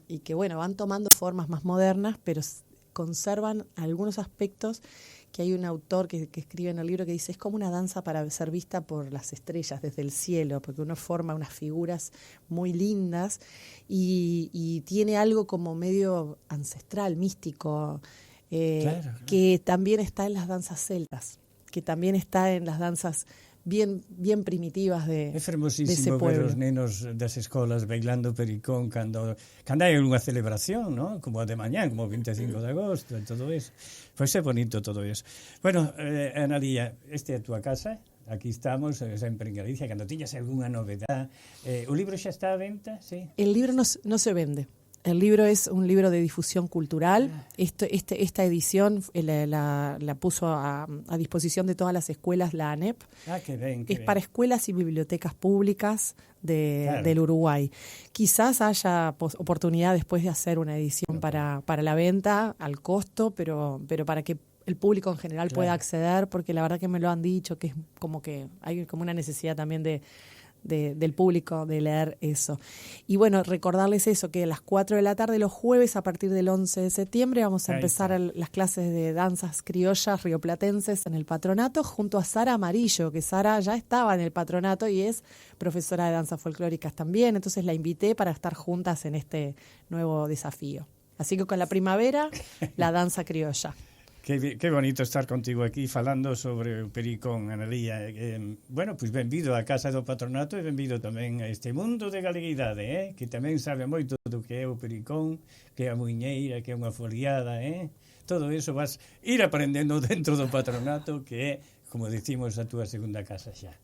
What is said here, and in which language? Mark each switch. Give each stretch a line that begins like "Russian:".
Spanish: Y que, bueno, van tomando formas más modernas, pero conservan algunos aspectos que hay un autor que escribe en el libro que dice, es como una danza para ser vista por las estrellas desde el cielo, porque uno forma unas figuras muy lindas y tiene algo como medio ancestral, místico, que también está en las danzas celtas, que también está en las danzas bien primitivas de ese pueblo.
Galician: É fermosísimo ver os nenos das escolas bailando pericón cando hai unha celebración, ¿no?, como a de mañán, como o 25 de agosto e todo eso. Pois é bonito todo eso. Bueno, Analía, esta é a túa casa, aquí estamos, sempre en Galicia, cando tiñas algunha novedade. O libro xa está á venta, sí?
Spanish: El libro no se vende. El libro es un libro de difusión cultural. Esta edición la puso a disposición de todas las escuelas la ANEP. Qué bien, es para escuelas y bibliotecas públicas del Uruguay. Quizás haya oportunidad después de hacer una edición para la venta al costo, pero para que el público en general pueda acceder, porque la verdad que me lo han dicho, que es como que hay como una necesidad también del público de leer eso. Y bueno, recordarles eso, que a las 4 de la tarde los jueves, a partir del 11 de septiembre, vamos a empezar las clases de danzas criollas rioplatenses en el patronato, junto a Sara Amarillo, que Sara ya estaba en el patronato y es profesora de danzas folclóricas también, entonces la invité para estar juntas en este nuevo desafío. Así que con la primavera, la danza criolla.
Galician: Qué bonito estar contigo aquí falando sobre o Pericón, Analía. Bueno, pois benvido á Casa do Patronato e benvido tamén a este mundo de galeguidade, que tamén sabe moito do que é o Pericón, que é a muiñeira, que é unha foliada, todo iso vas ir aprendendo dentro do Patronato, que é, como decimos, a túa segunda casa xa.